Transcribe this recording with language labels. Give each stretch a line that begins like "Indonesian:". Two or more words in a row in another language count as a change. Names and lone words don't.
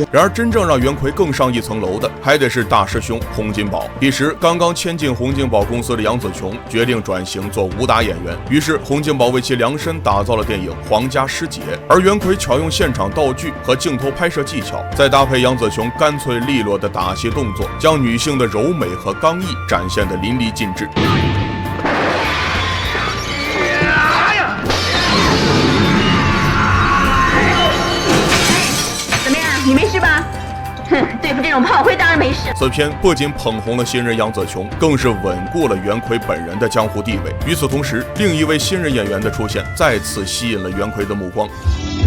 Chinese: 然而真正讓袁奎更上一層樓的，還得是大師兄洪金寶。彼時剛剛簽進洪金寶公司的楊紫瓊決定轉型做武打演員，於是洪金寶為其量身打造了電影《皇家師姐》，而袁奎巧用現場道具和鏡頭拍攝技巧，再搭配楊紫瓊乾脆利落的打戲動作，將女性的柔美和剛毅展現得淋漓盡致。你没事吧？哼，对付这种炮灰当然没事。此片不仅捧红了新人杨紫瓊，更是穩固了袁奎本人的江湖地位。與此同時，另一位新人演員的出現再次吸引了袁奎的目光。